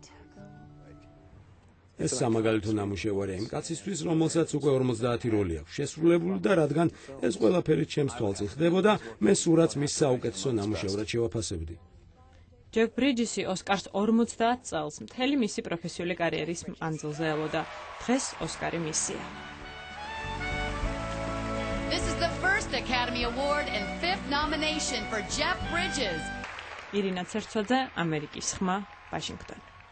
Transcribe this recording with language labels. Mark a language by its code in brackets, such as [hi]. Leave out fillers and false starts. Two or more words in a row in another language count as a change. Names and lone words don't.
[ka] ეს სამაგალითო ნამუშევარია იმ კაცისთვის, რომელსაც უკვე 50 როლი აქვს შესრულებული და რადგან ეს ყველაფერი ჩემს თვალწინ ხდებოდა, მე სურათს მის საუკეთესო ნამუშევრად შევაფასებდი. ჯეფ ბრიჯისი ოსკარს 50 წელს მთელი მისი პროფესიული კარიერის მანძილზე ელოდა. დღეს ოსკარი მისია. [en] This is the first Academy Award and 5th nomination for Jeff Bridges. [ka] ირინა ცერცოძე, ამერიკის ხმა, ვაშინგტონი.